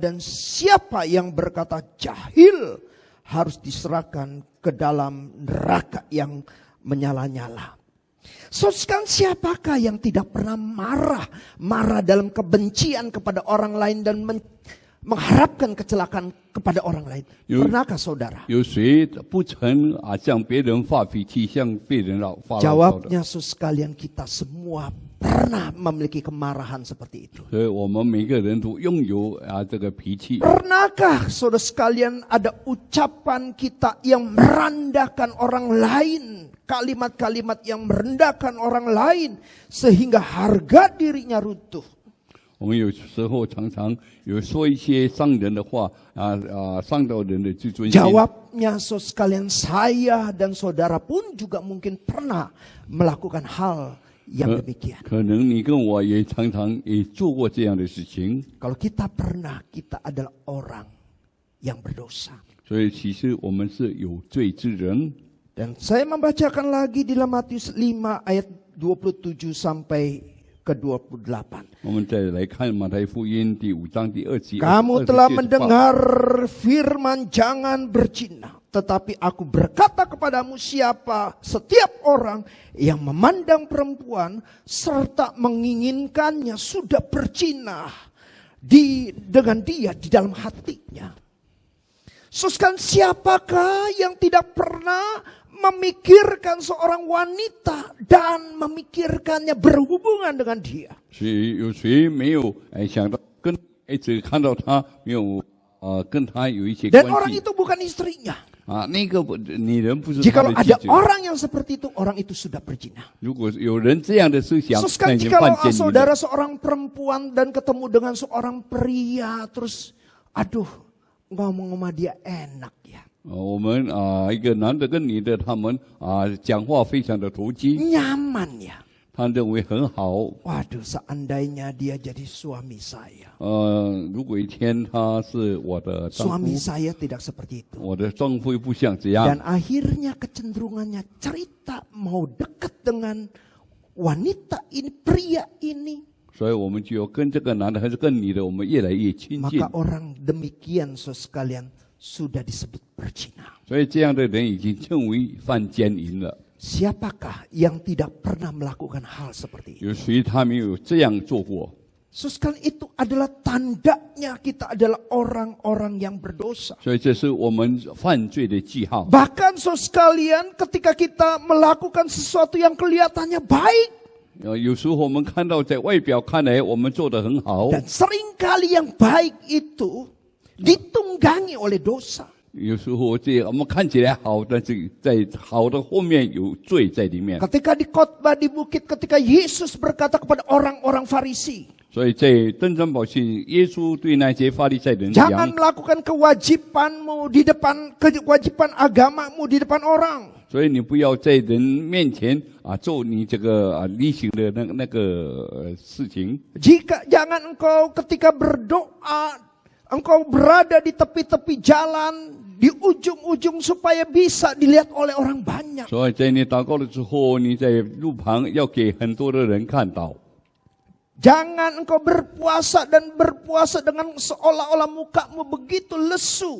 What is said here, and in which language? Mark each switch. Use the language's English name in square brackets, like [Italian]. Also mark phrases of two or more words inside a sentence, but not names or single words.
[Indonesian] Dan siapa yang berkata jahil harus diserahkan ke dalam neraka yang menyala-nyala. Saudara, siapakah yang tidak pernah marah dalam kebencian kepada orang lain dan mengharapkan kecelakaan kepada orang lain? Pernahkah saudara? [Chinese] 有谁不曾向别人发脾气，向别人发牢骚的？ [Indonesian] Jawabnya saudara sekalian, kita semua pernah memiliki kemarahan seperti itu. [Chinese] 所以我们每个人都拥有这个脾气。 [Indonesian] Pernahkah saudara sekalian ada ucapan kita yang merendahkan orang lain? Kalimat-kalimat yang merendahkan orang lain sehingga harga dirinya runtuh. [Chinese] 我们有时候常常有说一些伤人的话，伤到人的自尊心。 [Indonesian] Jawabnya saudara sekalian, saya dan saudara pun juga mungkin pernah melakukan hal yang demikian. [Chinese] 可能你跟我也常常也做过这样的事情， [Indonesian] Kalau kita pernah, kita adalah orang yang berdosa. [Chinese] 所以其实我们是有罪之人。 [Indonesian] Dan saya membacakan lagi di dalam Matius 5 ayat 27 sampai ke 28. [Chinese] 我们再来看马太福音第5章第2节。 [Indonesian] Kamu telah mendengar firman jangan berzina. Tetapi aku berkata kepadamu, setiap orang yang memandang perempuan serta menginginkannya sudah berzina dengan dia di dalam hatinya. Saudara, siapakah yang tidak pernah memikirkan seorang wanita dan memikirkannya berhubungan dengan dia? [Chinese] 有谁没有想到跟只看到他没有跟他有一些 [Indonesian] Dan [Chinese] 关 [Indonesian] orang [Chinese] 系 [Indonesian] itu bukan istrinya. [Chinese] 啊，那个女人不是他 [Indonesian] Jikalau [Chinese] 的妻 [Indonesian] ada [Chinese] 子。 [Indonesian] orang yang seperti itu, orang itu sudah berzina. [Chinese] 如果有人这样的思想， [Indonesian] So [Chinese] 那 [Indonesian] sekarang [Chinese] 已经 [Indonesian] jikalau [Chinese] 犯奸淫 [Indonesian] saudara [Chinese] 了。 [Indonesian] seorang perempuan dan ketemu dengan seorang pria, terus aduh ngomong sama dia enak ya. [Chinese] 我们一个男的跟女的，他们讲话非常的投机， [Indonesian] Nyaman ya. [Chinese] 他认为很好。 [Indonesian] Waduh, seandainya dia jadi suami saya. [Chinese] 如果一天他是我的丈 [Indonesian] Suami [Chinese] 夫， [Indonesian] saya tidak seperti itu. [Chinese] 我的丈夫又不像这样， [Indonesian] Dan akhirnya kecenderungannya cerita mau dekat dengan wanita ini, pria ini. [Chinese] 所以我们就要跟这个男的还是跟女的，我们越来越亲近 [Indonesian] Maka。orang demikian sekalian sudah disebut berzina. [Chinese] 所以这样的人已经称为犯奸淫了。 [Indonesian] Siapakah yang tidak pernah melakukan hal seperti itu? [Chinese] 有谁他没有这样做过？ [Indonesian] Sekalian itu adalah tandanya kita adalah orang-orang yang berdosa. [Chinese] 所以这是我们犯罪的记号。 [Indonesian] Bahkan sekalian ketika kita melakukan sesuatu yang kelihatannya baik. [Chinese] 有时候我们看到在外表看来我们做得很好， [Indonesian] Dan seringkali yang baik itu ditunggangi oleh dosa. [Chinese] 有时候我们看起来好，但是在好的后面有罪在里面。 [Indonesian] Ketika di khotbah di bukit, ketika Yesus berkata kepada orang-orang Farisi, [Chinese] 所以在登山宝训，耶稣对那些法利赛人讲 [Indonesian] jangan melakukan kewajibanmu di depan kewajiban agamamu di depan orang. [Chinese] 所以你不要在人面前做你这个例行的那个事情。 [Indonesian] Jangan engkau ketika berdoa, engkau berada di tepi-tepi jalan, di ujung-ujung supaya bisa dilihat oleh orang banyak. [Chinese] 所以在你祷告的时候，你在路旁要给很多的人看到。 [Indonesian] Jangan engkau berpuasa dan berpuasa dengan seolah-olah mukamu begitu lesu.